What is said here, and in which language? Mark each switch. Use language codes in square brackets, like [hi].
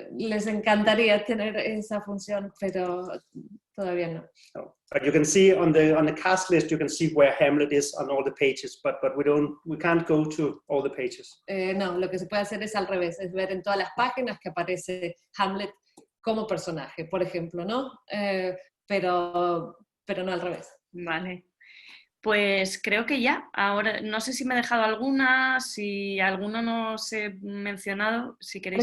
[es] Les encantaría tener esa función, pero todavía no. No. [en] But you can see on the cast list, you can see where Hamlet is on all the pages, but we can't go to all the pages. [es] No, lo que se puede hacer es al revés, es ver en todas las páginas que aparece Hamlet como personaje, por ejemplo, ¿no? Pero no al revés. Vale. Pues creo que ya. Ahora no sé si me he dejado alguna, si alguno no os he mencionado, si queréis.